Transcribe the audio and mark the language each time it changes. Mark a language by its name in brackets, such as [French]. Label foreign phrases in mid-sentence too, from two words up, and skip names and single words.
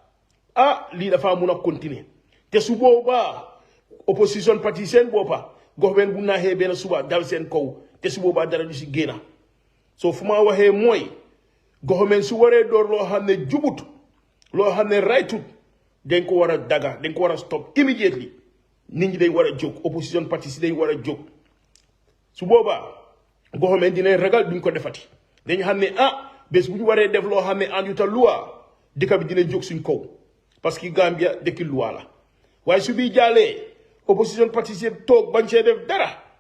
[Wolof] lii dafa mun a continuer te su boobaa [French] opposition parti [Wolof] seen boppa government bu naaxee benn suba dal seen kaw te su boobaa dara du si génna soo fu ma waxee mooy government su waree door loo xam ne jubut loo xam ne raytut dañ ko war a daga dañ ko war a [English] stop immediately [Wolof] nit ñi dañ war a jóg [French] opposition parti [Wolof] si dañ war a jóg su boobaa government dinañ ragal duñ ko defati dañ xam ne bés bu ñu waree def loo xam ne anduta loi dëkk bi dina jóg suñ kaw [French] parce que [Wolof] Gambia dëkki loi la waaye su bii jàllee [French] opposition parti [Wolof] si toog bañ see def dara